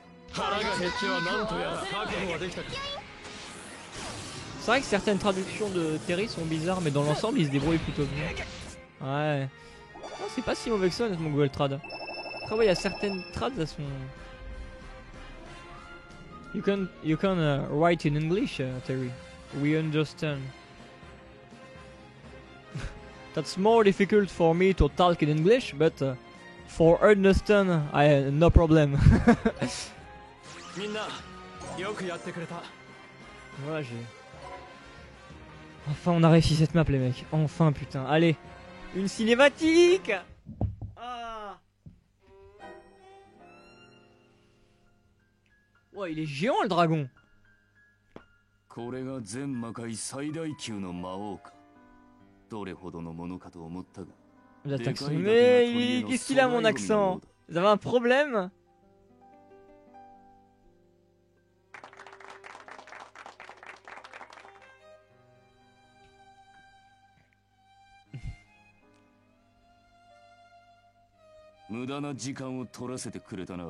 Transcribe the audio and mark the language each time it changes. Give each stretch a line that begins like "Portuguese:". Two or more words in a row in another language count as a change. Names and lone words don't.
French: C'est vrai que certaines traductions de Terry sont bizarres, mais dans l'ensemble, il se débrouille plutôt bien. Ouais. Oh, c'est pas si mauvais que ça, notre Google Trad. Après, ouais, il y a certaines trads, elles sont...
English: You can write in English, Terry. We understand. That's more difficult for me to talk in English, but for understand, no problem.
French: Voilà, j'ai... Enfin, on a réussi cette map, les mecs. Enfin, putain. Allez, une cinématique. Ah. Ouais, il est géant, le dragon.
Japanese: これが全魔界最大級の魔王か。どれほどのものかと思ったが。
French: L'accent. Mais qu'est-ce qu'il a, mon accent? Vous avez un problème?
Japanese: « 無駄な時間を取らせてくれたな。